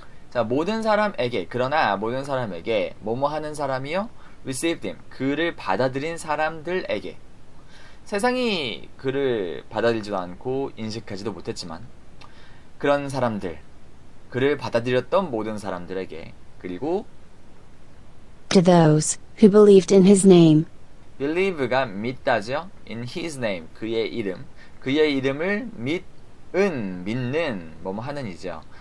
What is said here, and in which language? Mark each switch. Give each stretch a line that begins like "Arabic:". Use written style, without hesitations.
Korean: 자, 모든 사람에게 그러나 모든 사람에게 뭐뭐 하는 사람이요?
English: received him
Korean: 그를 받아들인 사람들에게 세상이 그를 받아들이지도 않고 인식하지도 못했지만 그런 사람들 그를 받아들였던 모든 사람들에게 그리고
English: To those who believed in his name.
Korean: believe가 믿다죠.
English: in his name
Korean: 그의 이름을 믿는 뭐뭐 하는 이죠.